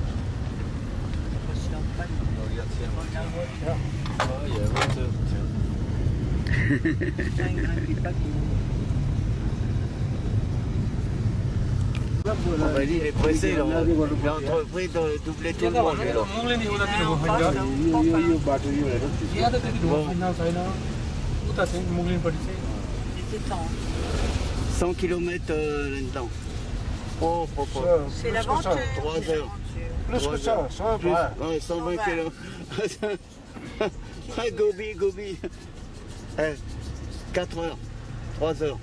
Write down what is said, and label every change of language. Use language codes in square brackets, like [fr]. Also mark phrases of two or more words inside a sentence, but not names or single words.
[fr] Je suis en panne. Regarde, tiens. Ah, il y a un moteur, tiens. Bah, lui, il est pressé, là. Il est entrepris de doubler tout le monde, lui, là. [ne] मुगले नि उतातिर हो खै यो बाटो यो हेर ज्यादा त्यति ढोका छैन छैन उता चाहिँ मुगलिनपट्टि चाहिँ [fr] C'est temps. 100 km là-dedans. Oh, C'est l'aventure. 3 c'est heures. plus que ça, ça Plus, va. ouais, 120 km. Gobi, Gobi. 4 heures. 3 heures.